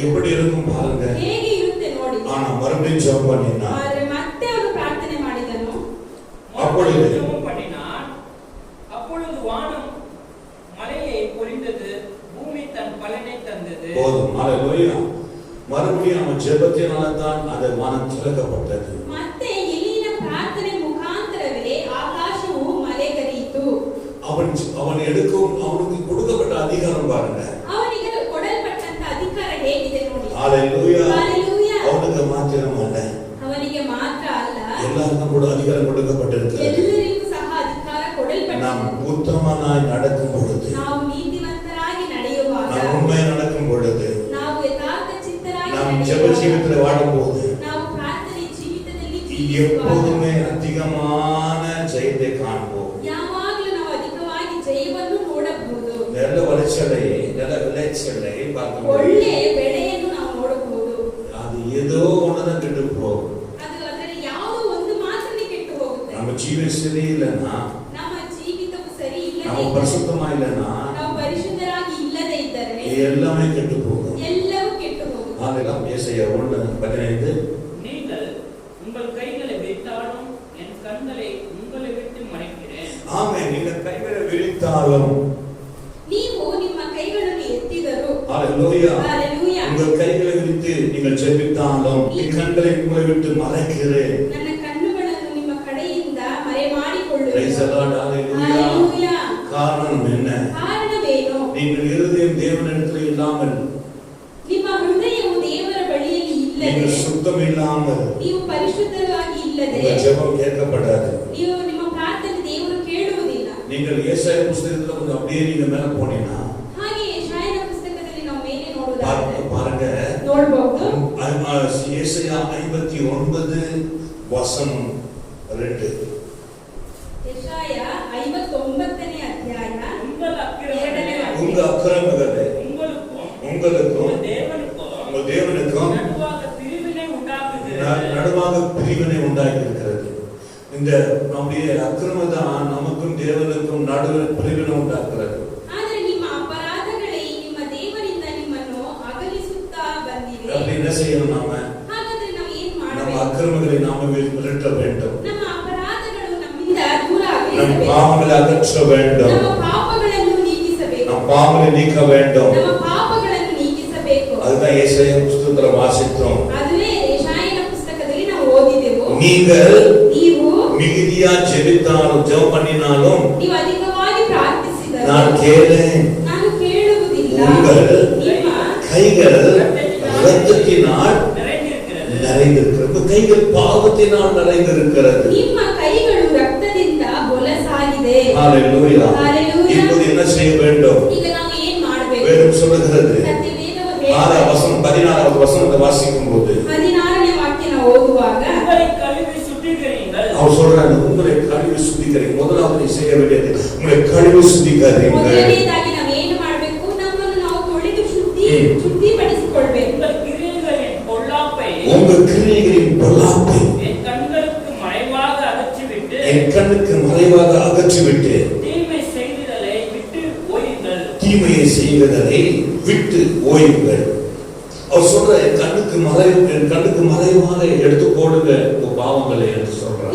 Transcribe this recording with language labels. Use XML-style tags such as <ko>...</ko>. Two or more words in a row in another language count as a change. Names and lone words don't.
<ta>எப்படி இருக்கும் பாருங்க.</ta> <kn>ಹೇಗೆ ಇರುತ್ತೆ ನೋಡಿ.</kn> <ta>ஆனா மறுபடியும் ஜெபம் பண்ணினா</ta> <kn>ಆದರೆ ಮತ್ತೆ ಅವನು ಪ್ರಾರ್ಥನೆ ಮಾಡಿದನು.</kn> <ta>அப்பொழுது ஜெபம் பண்ணினான். அப்பொழுது வானம் மழையை பொழிந்தது, பூமி தன் பலனை தந்தது. போதும். ஹalleluya. மறுபடியும் அவன் ஜெபத்தினால தான் அந்த வானம் திறக்கப்பட்டது.</ta> <kn>ಮತ್ತೆ ಎಲಿಯನ ಪ್ರಾರ್ಥನೆ ಮುಖಾಂತರವೇ ಆಕಾಶವು ಮಳೆಗರೆಯಿತು.</kn> <ta>அவனுக்கு கொடுக்கப்பட்ட அதிகாரம் பாருங்க.</ta> <kn>ಅವನಿಗೆ ಕೊಡಲ್ಪಟ್ಟಂತ ಅಧಿಕಾರ ಹೇಗಿದೆ ನೋಡಿ.</kn> <ta>ஹalleluya. ஹalleluya. அவனுக்கு மாத்திரம் அல்ல,</ta> <kn>ಅವನಿಗೆ ಮಾತ್ರ ಅಲ್ಲ,</kn> <ta>எல்லாருக்கும் கூட அதிகாரம் கொடுக்கப்பட்டிருக்கிறது.</ta> <kn>ಎಲ್ಲರಿಗೂ ಸಹ ಅಧಿಕಾರ ಕೊಡಲ್ಪಟ್ಟಿದೆ.</kn> <ta>நாம் உத்தமனாய் நடக்கும் பொழுது,</ta> <kn>ನಾವು ನೀತಿವಂತರಾಗಿ ನಡೆಯುವಾಗ,</kn> <ta>நாம் உண்மையாய் நடக்கும் பொழுது,</ta> <kn>ನಾವು ಯಥಾರ್ಥ ಚಿತ್ತರಾಗಿ</kn> <ta>நாம் ஜெப</ta> <kn>ನಡೆಯುವಾಗ,</kn> <ta>ஜீவிதத்தில் வாடும்போது</ta> <kn>ನಾವು ಪ್ರಾರ್ಥನೆ ಜೀವಿತದಲ್ಲಿ ಜೀವಿಸುವಾಗ</kn> <ta>எப்போதுமே அதிகமான ஜெயத்தை காண்போம்.</ta> <kn>ಯಾವಾಗಲೂ ನಾವು ಅಧಿಕವಾಗಿ ಜಯವನ್ನು ನೋಡಬಹುದು.</kn> <ta>நல்ல விளைச்சலை பார்க்க</ta> <kn>ಒಳ್ಳೆ ಬೆಳೆಯನ್ನು ನಾವು ನೋಡಬಹುದು.</kn> <ta>அது ஏதோ ஒண்ணுதான் கெட்டு போகும்.</ta> <kn>ಅದು ಅದರಲ್ಲಿ ಯಾವುದೋ ಒಂದು ಮಾತ್ರನೇ ಕೆಟ್ಟು ಹೋಗುತ್ತೆ.</kn> <ta>நம்ம ஜீவன் சரி இல்லைன்னா,</ta> <kn>ನಮ್ಮ ಜೀವಿತವು ಸರಿ</kn> <ta>நம்ம</ta> <kn>ಇಲ್ಲದೆ</kn> <ta>பரிசுத்தமா இல்லைன்னா</ta> <kn>ನಾವು ಪರಿಶುದ್ಧರಾಗಿ ಇಲ್ಲದೆ ಇದ್ದರೆ</kn> <ta>எல்லாமே கெட்டு போகும்.</ta> <kn>ಎಲ್ಲವೂ ಕೆಟ್ಟು ಹೋಗುತ್ತೆ.</kn> <ta>ஆகலாம். ஏசாயா 1:15 நீங்கள் உங்கள் கைகளை விரித்தாலும் என் கண்களை உங்களை விட்டு மறைக்கிறேன். ஆமென். நீங்கள் கைகளை விரித்தாலும்,</ta> <kn>ನೀವು ನಿಮ್ಮ ಕೈಗಳನ್ನು ಎತ್ತಿದರು,</kn> <ta>ஹalleluya, ஹalleluya, உங்கள் கைகளை விரித்து நீங்கள் ஜெபித்தாலும் என் கண்களை உங்களை விட்டு மறைக்கிறேன்.</ta> <kn>ನನ್ನ ಕಣ್ಣುಗಳನ್ನು ನಿಮ್ಮ ಕಡೆಯಿಂದ ಮರೆಮಾಡಿಕೊಳ್ಳುವೆನು.</kn> <en>Praise the Lord. Hallelujah.</en> <ta>ஹalleluya. காரணம் என்ன?</ta> <kn>ಕಾರಣವೇನು?</kn> <ta>நீங்கள் இருதயம் தேவனிடத்தில் இல்லாமல்,</ta> <kn>ನಿಮ್ಮ ಹೃದಯವು ದೇವರ ಬಳಿಯಲ್ಲಿ ಇಲ್ಲದೆ,</kn> <ta>நீங்கள் சுத்தம் இல்லாமல்</ta> <kn>ನೀವು ಪರಿಶುದ್ಧವಾಗಿ ಇಲ್ಲದೆ</kn> <ta>உங்கள் ஜெபம் கேட்கப்படாது.</ta> <kn>ನೀವು ನಿಮ್ಮ ಪ್ರಾರ್ಥನೆ ದೇವರು ಕೇಳುವುದಿಲ್ಲ.</kn> <ta>நீங்கள் ஏசாயா புத்தகத்துல கொஞ்சம் அப்படியே நீங்க மேல போனீங்கன்னா</ta> <kn>ಹಾಗೆ ಯೆಶಾಯನ ಪುಸ್ತಕದಲ್ಲಿ ನಾವು ಮೇಲೆ ನೋಡುವುದಾದರೆ</kn> <ta>பாருங்க,</ta> <kn>ನೋಡಬಹುದು.</kn> <ta>ஏசாயா 59:2.</ta> <kn>ಯೆಶಾಯ 59ನೇ ಅಧ್ಯಾಯ</kn> <ta>உங்கள் அக்கிரமங்களே, உங்க அக்கிரமங்களே உங்களுக்கும் உங்களுக்கும் உங்கள் தேவனுக்கும் உங்க தேவனுக்கும் நடுவாக பிரிவினை உண்டாக்குகிறது. நடுவாக பிரிவினை உண்டாகி இருக்கிறது. இந்த நம்முடைய அக்கிரமம் தான் நமக்கும் தேவனுக்கும் நடுவில் பிரிவினை உண்டாக்குறது.</ta> <kn>ಆದರೆ ನಿಮ್ಮ ಅಪರಾಧಗಳೇ ನಿಮ್ಮ ದೇವರಿಂದ ನಿಮ್ಮನ್ನು ಅಗಲಿಸುತ್ತಾ ಬಂದಿವೆ.</kn> <ta>அப்படி என்ன செய்யணும்? நாம</ta> <kn>ಹಾಗಾದ್ರೆ ನಾವು ಏನು</kn> <ta>நம்ம</ta> <kn>ಮಾಡಬೇಕು?</kn> <ta>அக்கிரமங்களை நாம விரட்ட வேண்டும். பாவங்களை அகற்ற வேண்டும்.</ta> <kn>ನಮ್ಮ ಪಾಪಗಳನ್ನು ನೀಗಿಸಬೇಕು.</kn> <ta>நம் பாவங்களை நீக்க வேண்டும்.</ta> <kn>ನಮ್ಮ ಪಾಪಗಳನ್ನು ನೀಗಿಸಬೇಕು.</kn> <ta>அதுதான் ஏசாயா புத்தகத்துல வாசித்தோம்.</ta> <kn>அதுவே ಯೆಶಾಯನ ಪುಸ್ತಕದಲ್ಲಿ ನಾವು ಓದಿದೆವು.</kn> <ta>ನೀವು மிகுதியா ஜெபித்தாலும் ஜெபம் பண்ணினாலும்</ta> <kn>ನೀವು ಅಧಿಕವಾಗಿ ಪ್ರಾರ್ಥಿಸಿದರೆ</kn> <ta>நான் கேளேன்.</ta> <kn>ನಾನು ಕೇಳುವುದಿಲ್ಲ.</kn> <ta>உங்கள்</ta> <kn>ನಿಮ್ಮ</kn> <ta>கைகள் இரத்தத்தினால் நிறைந்திருக்கிறது. கைகள் பாவத்தினால் நிறைந்திருக்கிறது.</ta> <kn>ನಿಮ್ಮ ಕೈಗಳು ರಕ್ತದಿಂದ ಬೊಲಸಾಗಿದೆ.</kn> <ta>ஹalleluya. ஹalleluya. இப்போது என்ன செய்ய வேண்டும்?</ta> <kn>ಈಗ ನಾವು ಏನು ಮಾಡಬೇಕು?</kn> <ta>வேதம் சொல்லுகிறது.</ta> <kn>ಸತ್ಯವೇದವು</kn> <ta>6வது வசனம் 16வது வசனத்தை வாசிக்கும்போது</ta> <kn>16ನೇ ವಾಕ್ಯನ ಓದುವಾಗ</kn> <ta>உங்களை கழுவி சுத்திகரியுங்கள். அவர் சொல்றாரு, உங்களை கழுவி சுத்திகரிங்க. முதலாவது நீ செய்ய வேண்டியது உங்களை கழுவி சுத்திகரிங்க.</ta> <kn>ಮೊದಲನೇದಾಗಿ ನಾವು ಏನು ಮಾಡಬೇಕು? ನಮ್ಮನ್ನು ನಾವು ತೊಳೆದು ಶುದ್ಧಿಪಡಿಸಿಕೊಳ್ಳಬೇಕು.</kn> <ta>உங்கள் கிரியைகளின் பொல்லாப்பை என் கண்களுக்கு மறைவாக அகற்றிவிட்டு தீமை செய்தலை விட்டு ஓயுங்கள். தீமையை செய்வதை விட்டு ஓயுங்கள். அவர் சொல்ற என் கண்ணுக்கு மறைவாக எடுத்து போடுங்க உங்க பாவங்களை என்று சொல்றார்.</ta>